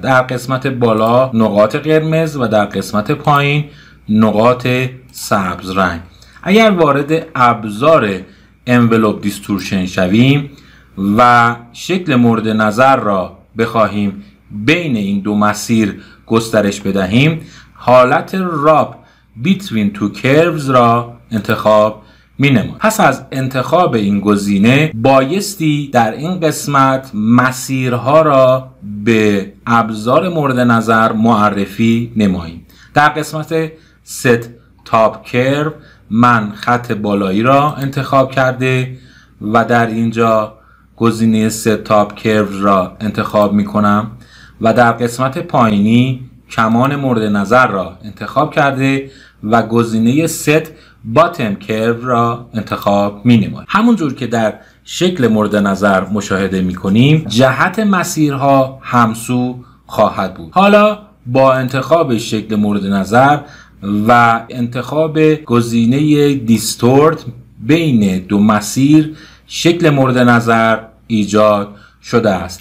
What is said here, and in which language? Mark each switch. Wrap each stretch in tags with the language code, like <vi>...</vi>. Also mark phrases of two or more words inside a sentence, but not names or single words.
<fa>در قسمت بالا نقاط قرمز و در قسمت پایین نقاط سبز رنگ. اگر وارد ابزار</fa> <en>envelope distortion</en> <fa>شویم و شکل مورد نظر را بخواهیم بین این دو مسیر گسترش بدهیم، حالت راب</fa> <en>between two curves</en> <fa>را انتخاب مینمایم. پس از انتخاب این گزینه بایستی در این قسمت مسیرها را به ابزار مورد نظر معرفی نماییم. در قسمت</fa> <en>set top curve</en> <fa>من خط بالایی را انتخاب کرده و در اینجا گزینه</fa> <en>set top curve</en> <fa>را انتخاب می کنم و در قسمت پایینی کمان مورد نظر را انتخاب کرده و گزینه</fa> <en>set bottom curve</en> <fa>را انتخاب می نمایم. همونجور که در شکل مورد نظر مشاهده می کنیم جهت مسیرها همسو خواهد بود. حالا با انتخاب شکل مورد نظر و انتخاب گزینه دیستورت بین دو مسیر شکل مورد نظر ایجاد شده است.</fa>